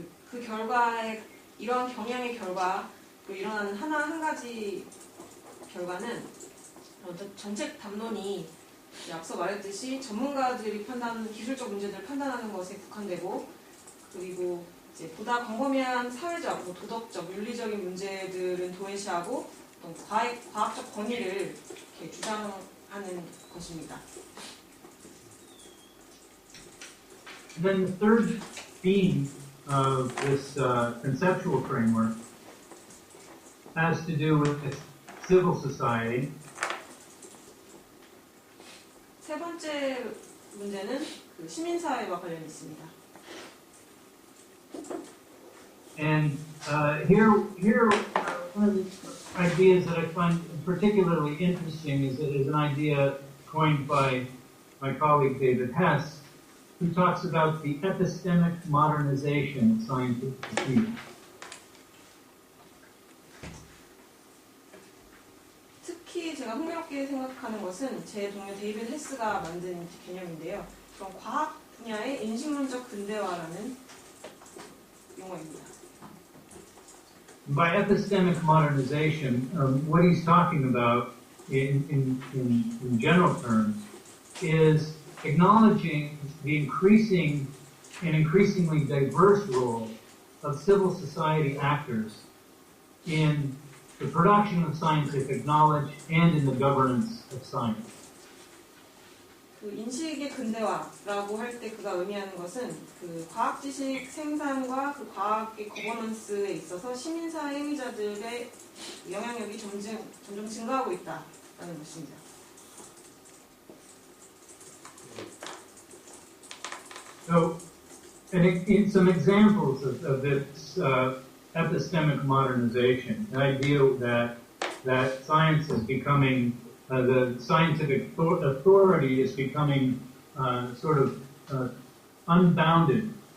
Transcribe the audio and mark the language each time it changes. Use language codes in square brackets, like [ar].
[ko] 그 결과에 이러한 경향의 결과 또 일어나는 한 가지 결과는 정책 담론이 앞서 말했듯이 전문가들이 기술적 문제들을 판단하는 것에 국한되고 그리고 이제 보다 광범위한 사회적, 도덕적, 윤리적인 문제들은 도외시하고 어떤 과학적 권위를 이렇게 주장하는 것입니다. [en] And then the third theme of this conceptual framework has to do with civil society. [ko] 세 번째 문제는 그 시민사회와 관련이 있습니다. [en] And here one of the ideas that I find particularly interesting is an idea coined by my colleague David Hess, who talks about the epistemic modernization of scientific field. [ko] 특히 제가 흥미롭게 생각하는 것은 제 동료 데이비드 헤스가 만든 개념인데요. 그런 과학 분야의 인식론적 근대화라는 용어입니다. [en] By epistemic modernization, what he's talking about in general terms is acknowledging the increasing and increasingly diverse role of civil society actors in the production of scientific knowledge and in the governance of science. [ko] 그 인식의 근대화라고 할 때 그가 의미하는 것은 그 과학 지식 생산과 그 과학의 거버넌스에 있어서 시민사회 행위자들의 영향력이 점점 증가하고 있다라는 것입니다. [en] So, in some examples of this epistemic modernization, the idea that science is becoming, the scientific authority is becoming sort of unbounded,